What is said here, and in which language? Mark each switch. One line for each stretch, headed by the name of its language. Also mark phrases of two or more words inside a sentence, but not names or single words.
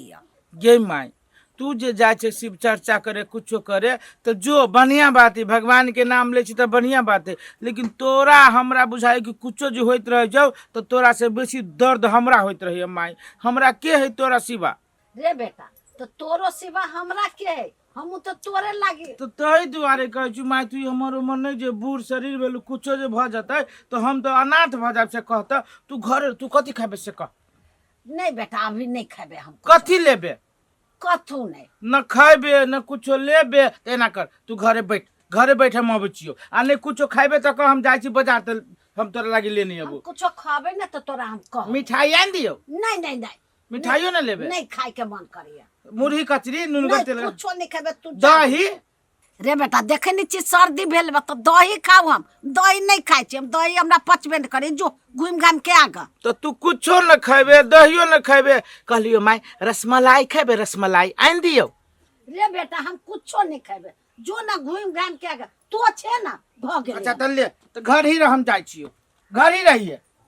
Maithili: गे माई तू जे जाय छे शिव चर्चा करे कुछो करे तो जो बढ़िया बात है भगवान के नाम ले छी त बढ़िया बात है लेकिन तोरा हमरा बुझाई कि कुछो जे होइत रह जाओ तो तोरा से बेसी दर्द हमरा होइत रही माई हमरा के है तोरा सिवा। रे बेटा तो तोरो सिवा हमरा के है हम तो तोरे लागी तो तही दुआरे कहै छी माई तू हमर उमर नहीं जे बूढ़ शरीर भेलु कुछो जे भ जतै तो हम तो अनाथ भ जाब से कहता तू घर तू कथी खाबे से कह। नहीं बेटा अभी नहीं खाबे हम कथी लेबे कथू नहीं न खाबे न कुछो लेबे तेना कर तू घरे बैठ हम अबै छियो आ नहीं कुछो खाबे त हम जाय छी बाजार त हम तोरा लागी लेने अबो कुछो खाबे न तो तोरा हम कह मिठाई आन दियो नहीं नहीं नहीं मिठाइयो न लेबे नहीं खाए के मन करिए मुरही कचरी नुनगर तेल कुछो नहीं खाबे तू दही रे बेटा देखे नहीं छी सर्दी भेल बा तो दही खाऊ हम दही नहीं खाई छी हम दही हमरा पचबे न करे जो घूम घाम के आगा तो तू कुछो न खाबे दहियो न खाबे कहलियो माई रसमलाई खाबे रसमलाई आन दियो। रे बेटा हम कुछो नहीं खाबे जो ना घूम घाम के आगा तो छे ना भ गेल। अच्छा त ले तो घर ही हम जाय छियो घर ही रहिए